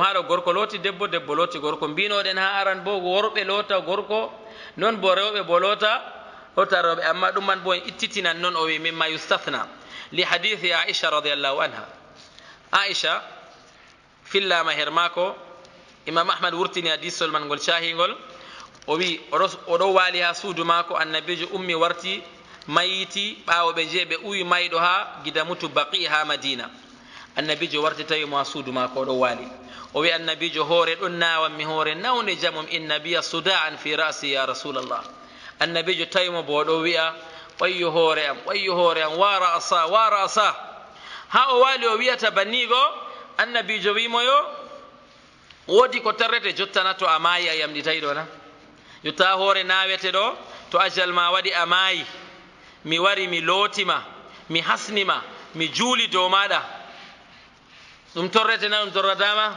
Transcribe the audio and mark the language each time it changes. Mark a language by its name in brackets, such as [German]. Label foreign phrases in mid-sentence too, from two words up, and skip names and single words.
[Fula] haɗo gorko looti debbo, debbo looti gorko. mbinoɗen ha aran bo worɓe loota gorko, non bo rewɓe bo loota rewɓe, amma ɗum man bo en ittitinan noon o wi [Arabic] mimma yustathna li hadithi aisha radiallahu anha. [Fula] aisha fillama her maako, imam ahmad wurtini hadisol man ngol cahingol, o wi oɗo waali ha suudu maako, annabijo ummi warti mayiti ɓaawo ɓe jeeɓe uwi mayɗo ha gida mutu baqi ha madina. annabijo warti tawi mo ha suudu maako oɗo waali, o wi annabijo hoore ɗon nawanmi, hoore nawne jamum, [Arabic] inna biya suda'an fi ra'si ya rasulallah. [Fula] annabijo tawi mo bo oɗo wi'a wayyo hoore am, wayyo hoore am, [Arabic] wara asa, wara asa. [Fula] ha o waali o wiyata bannigo, annabijo wimoyo woodi ko tarrete jottana to a maayi a yamɗitayi ɗo na, jotta hoore nawete ɗo, to ajal ma waɗi a maayi, mi wari mi lootima, mi hasnima, mi juuli dow maɗa, ɗum torrete na ɗum torratama?